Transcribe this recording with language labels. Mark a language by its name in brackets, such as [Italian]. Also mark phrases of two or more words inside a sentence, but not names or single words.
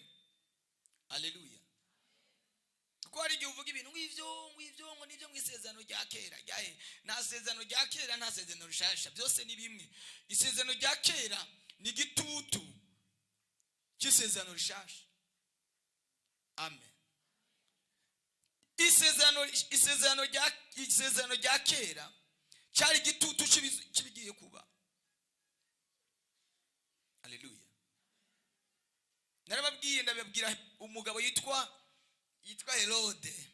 [Rundi] Haleluya. Kuko hari igihe uvuga ibintu ng'ivyo ngo nivyo mwisezerano rya kera. Nta sezerano rya kera, nta sezerano rishasha, byose ni bimwe. Isezerano rya kera ni gitutu cy'isezerano rishasha. Amen. Isezerano rya kera cyari gitutu kibigiye kuba. Haleluya. Narababwiye ndababwira umugabo yitwa Herode.